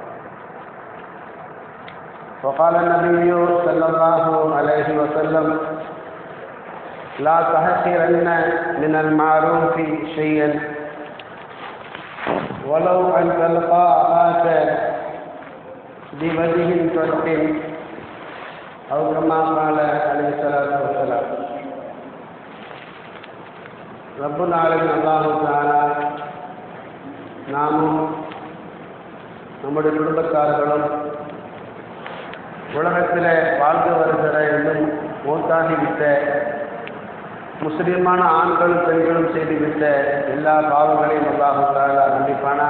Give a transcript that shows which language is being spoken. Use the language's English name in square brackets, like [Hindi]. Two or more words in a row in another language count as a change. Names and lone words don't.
[Arabic] وقال النبي صلى الله عليه وسلم: لا تحقرن من المعروف شيئا ولو أن تلقى أخاك بوجه طلق أو كما قال عليه الصلاة والسلام. رب العالمين [Tamil] அல்லாஹ் தஆலா நாமும் நம்முடைய குடும்பத்தார்களும் உலகத்தில் வாழ்ந்து வருகிற இன்னும் மூத்தாகிவிட்ட முஸ்லிமான ஆண்களும் பெண்களும் செய்துவிட்ட எல்லா பாவங்களையும் அல்லாஹ் தஆலா மன்னிப்பானாக.